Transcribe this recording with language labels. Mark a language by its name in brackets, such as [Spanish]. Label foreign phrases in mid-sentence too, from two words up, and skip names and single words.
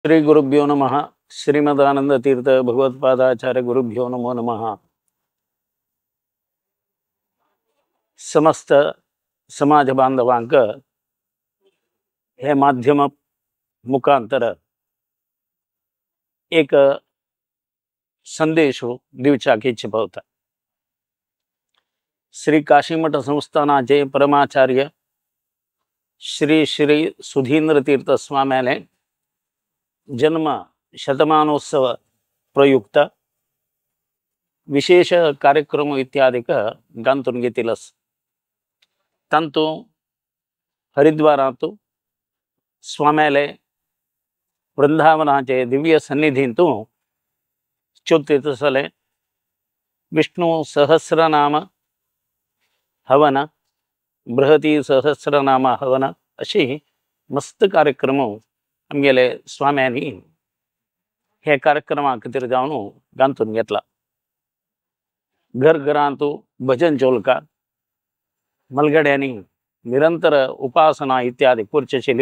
[Sanskrit] श्री गुरुभ्यो नमः. श्रीमदानंद तीर्थ भगवत्पादाचार्य गुरुभ्यो नमो नमः. [Konkani] समस्त समाज बांधवांक हे माध्यम मुखांतर एक संदेश दिवचाक इच्छित. श्री काशीमठ संस्थानाचे परमाचार्य श्री श्री सुधींद्र तीर्थ स्वाम्याने जन्म शतमानोत्सव प्रयुक्त विशेष कार्यक्रम इत्यादिक गांतून घेतीलच. तंतु हरिद्वारात स्वाम्याले वृंदावनाचे दिव्य सन्निधींतू चोत्तीसले विष्णु सहस्रनाम हवन बृहती सहस्रनाम हवन अशी मस्त कार्यक्रम आमगेले स्वाम्यांनी हे कार्यक्रमा खातीर जावन गांतून घेतला. घरघरांतू भजन चोलका मलगड्यांनी निरंतर उपासना इत्यादी करची.